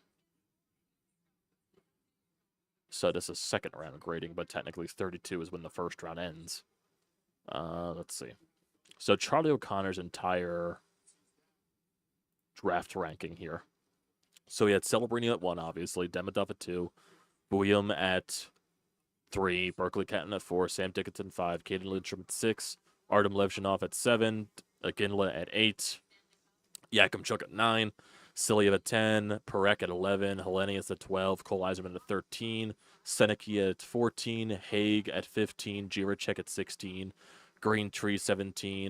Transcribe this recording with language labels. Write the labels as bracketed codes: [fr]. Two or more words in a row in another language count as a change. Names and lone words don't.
[en] So this is second round grading, but technically 32 is when the first round ends. Let's see. So Charlie O'Connor's entire draft ranking here. So he had Celebrini at 1, obviously, Demidov at 2, William at 3, Berkeley Catton at 4, Sam Dickinson 5, Caden Lindstrom at 6, Artem Levshinov at 7, Ginla at 8, Yakimchuk at 9, Siliev at 10, Perek at 11, Hellenius at 12, Cole Eiserman at 13, Seneki at 14, Haig at 15, Jiricek at 16, Green Tree 17.